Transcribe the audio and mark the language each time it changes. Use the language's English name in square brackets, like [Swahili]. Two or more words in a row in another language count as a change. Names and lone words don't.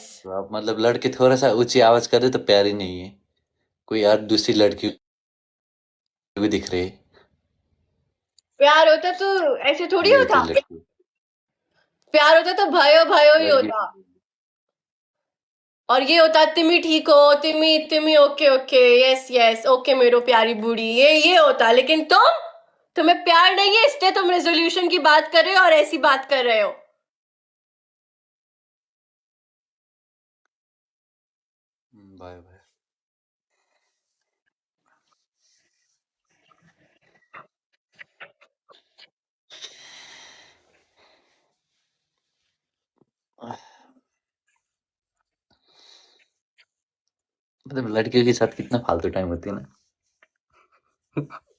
[Hindi] तो आप मतलब लड़के थोड़ा सा ऊंची आवाज कर रहे तो प्यार ही नहीं है, कोई यार दूसरी लड़की भी दिख रही है। प्यार होता तो ऐसे थोड़ी ये होता। होती लड़की प्यार होता तो [Nepali] भयो भयो [Hindi] ही लड़की होता। और ये होता [Nepali] तिमी ठीक हो, तिमी तिमी [English] okay okay yes yes okay [Nepali] मेरो प्यारी बूढ़ी, [Hindi] ये होता। लेकिन तुम्हें प्यार नहीं है, इसलिए तुम रेजोल्यूशन की बात कर रहे हो और ऐसी बात कर रहे हो। [English] bye bye. [Hindi] मतलब लड़कियों के साथ कितना फालतू टाइम होती है ना।